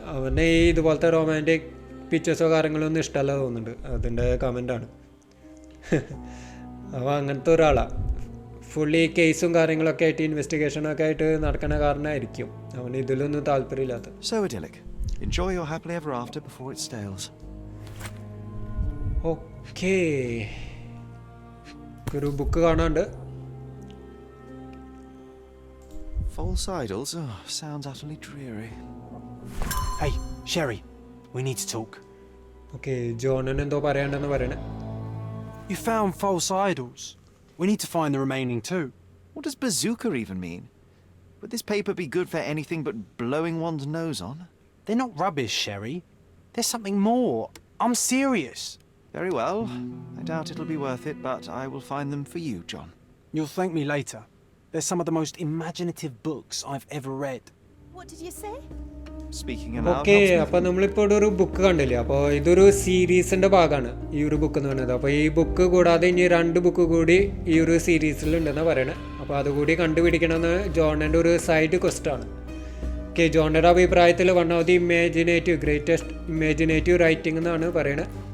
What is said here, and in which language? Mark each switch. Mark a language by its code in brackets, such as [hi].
[ml] അവന് ഈ ഇതുപോലത്തെ റൊമാൻറ്റിക് പിക്ചേഴ്സോ കാര്യങ്ങളൊന്നും ഇഷ്ടമല്ല തോന്നുന്നുണ്ട്. അതിൻ്റെ കമൻ്റാണ്. അവൻ അങ്ങനത്തെ ഒരാളാണ്. ഫുള്ളി കേസും കാര്യങ്ങളൊക്കെ ആയിട്ട് ഇൻവെസ്റ്റിഗേഷനൊക്കെ ആയിട്ട് നടക്കണ കാരണമായിരിക്കും അവന് ഇതിലൊന്നും താല്പര്യമില്ലാത്ത. [en] So idyllic. Enjoy your happily ever after before it stales. [ml] Okay, ഒരു ബുക്ക് കാണാണ്ട്. [en] False idols? Oh, sounds utterly dreary. Hey, Sherry, we need to talk. [ml] Okay, ജോണിന് എന്തോ പറയാണ്ടെന്ന് പറയണേ. [en] You found false idols. We need to find the remaining two. What does bazooka even mean? Would this paper be good for anything but blowing one's nose on? They're not rubbish, Sherry. There's something more. I'm serious. Very well. I doubt it'll be worth it, but I will find them for you, John. You'll thank me later. They're some of the most imaginative books I've ever read. What did you say? Speaking aloud. [ml] Okay, അപ്പോൾ നമ്മളിപ്പോൾ ഇവിടെ ഒരു book കണ്ടില്ലേ. അപ്പോൾ ഇതൊരു സീരീസിൻ്റെ ഭാഗമാണ് ഈ ഒരു ബുക്ക് എന്ന് പറയുന്നത്. അപ്പോൾ ഈ ബുക്ക് കൂടാതെ ഇനി 2 ബുക്ക് കൂടി ഈ ഒരു സീരീസിലുണ്ടെന്നാണ് പറയണത്. അപ്പോൾ അതുകൂടി കണ്ടുപിടിക്കണമെന്ന് ജോണിൻ്റെ ഒരു സൈഡ് ക്വസ്റ്റാണ്. ഓക്കെ, ജോണിൻ്റെ അഭിപ്രായത്തിൽ [en] one of the greatest imaginative writing [ml] എന്നാണ് പറയണത്.